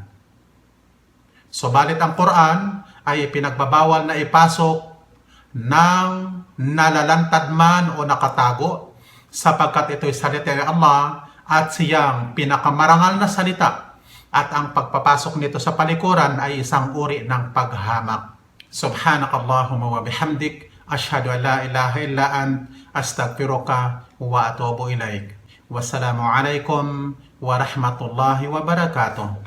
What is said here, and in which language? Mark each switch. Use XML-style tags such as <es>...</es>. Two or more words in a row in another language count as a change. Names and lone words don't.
<tl>Subalit ang Quran ay pinagbabawal na ipasok ng nalalantad man o nakatago, sapagkat ito'y salita ni Allah at siyang pinakamarangal na salita, at ang pagpapasok nito sa palikuran ay isang uri ng paghamak.</tl> <ar>سبحانك اللهم وبحمدك أشهد أن لا إله إلا أنت أستغفرك وأتوب إليك. والسلام عليكم ورحمة الله وبركاته.</ar>